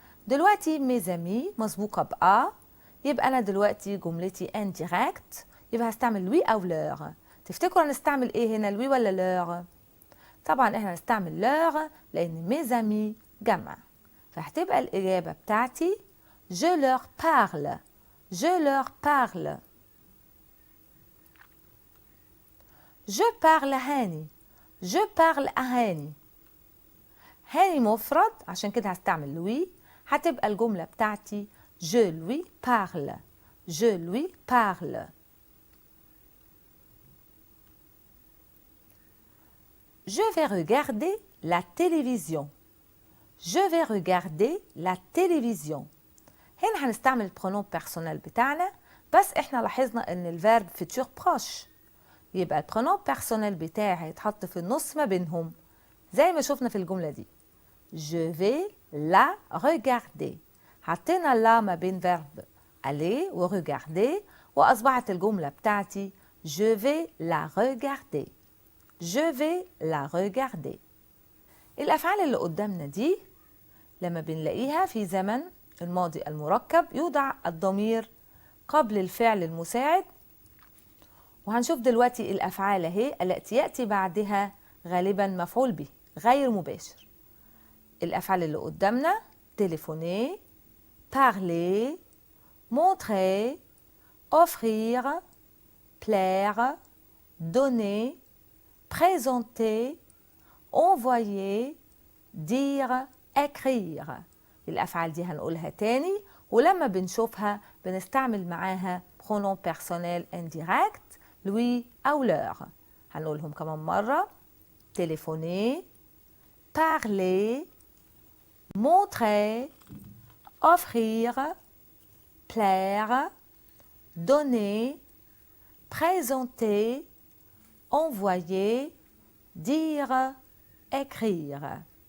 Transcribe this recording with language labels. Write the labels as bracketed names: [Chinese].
[Arabic] دلوقتي [French] mes amis [Arabic] مسبوقة بأ يبقى أنا دلوقتي جملتي indirect يبقى هستعمل لوي أو لور. تفتكروا هنستعمل إيه هنا لوي ولا لور؟ طبعا إحنا هنستعمل لور لأن mes amis جمع فهتبقى الإجابة بتاعتي [French] Je leur parle. Je leur parle. Je parle à هاني. Je parle à هاني. [Arabic] هاني مفرد عشان كده هستعمل لوي هتبقى الجملة بتاعتي [French] Je lui parle. Je lui parle. Je vais regarder la télévision. Je vais regarder la télévision. [Arabic] هنا هنستعمل البرونوم بيرسونيل بتاعنا بس احنا لاحظنا ان الفيرب فيتور بروش يبقى البرونوم بيرسونيل بتاعي هيتحط في النص ما بينهم زي ما شفنا في الجملة دي. [French] Je vais la regarder. [Arabic] حطينا لا ما بين فيرب aller و regarder وأصبحت الجملة بتاعتي [French] Je vais la regarder. Je vais la regarder. [Arabic] الأفعال اللي قدامنا دي لما بنلاقيها في زمن الماضي المركب يوضع الضمير قبل الفعل المساعد وهنشوف دلوقتي الأفعال اهي التي يأتي بعدها غالبا مفعول به غير مباشر. الأفعال اللي قدامنا [French] téléphoner, parler, montrer, offrir, plaire, donner, présenter, envoyer, dire, écrire. [Arabic] الأفعال دي هنقولها تاني ولما بنشوفها بنستعمل معاها [French] pronom personnel indirect lui [Arabic] أو leur. هنقولهم كمان مرة [French] téléphoner, parler, montrer, offrir, plaire, donner, présenter, envoyer, dire, écrire.